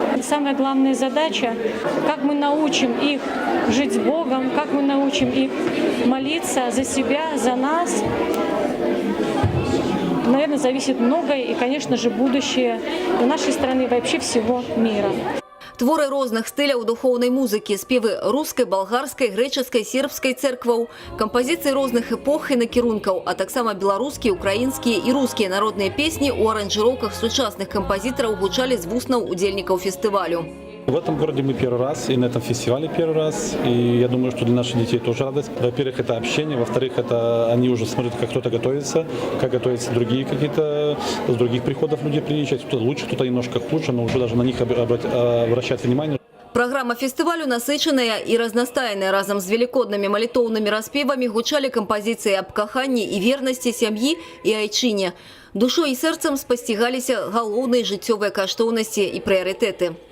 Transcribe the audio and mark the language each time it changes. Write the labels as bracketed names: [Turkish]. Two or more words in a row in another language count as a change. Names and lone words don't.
[Russian] Самая главная задача, как мы научим их жить с Богом, как мы научим их молиться за себя, за нас. Наверное, зависит многое и, конечно же, будущее нашей страны и вообще всего мира. [Belarusian] Творы розных стыляў духоўнай музыкі, спевы рускай, балгарскай, грэчаскай, сербскай церкваў, кампазіцыі розных эпох і накірункаў, а таксама беларускія, украінскія і рускія народныя песні ў аранжыроўках сучасных кампазітараў гучалі з вуснаў удзельнікаў фестывалю. [Russian] В этом городе мы первый раз, и на этом фестивале первый раз. И я думаю, что для наших детей тоже радость. Во-первых, это общение. Во-вторых, это они уже смотрят, как кто-то готовится, как готовятся другие какие-то, с других приходов люди приезжают. Кто-то лучше, кто-то немножко хуже, но уже даже на них обращать внимание. [Belarusian] Праграма фестывалю насычаная і разнастайная. Разам з велікоднымі малітоўнымі распевамі гучалі кампазіцыі аб каханні і вернасці сям'і і айчыне. Душой і сэрцам спасцігаліся галоўныя жыццёвыя каштоўнасці і прыярытэты.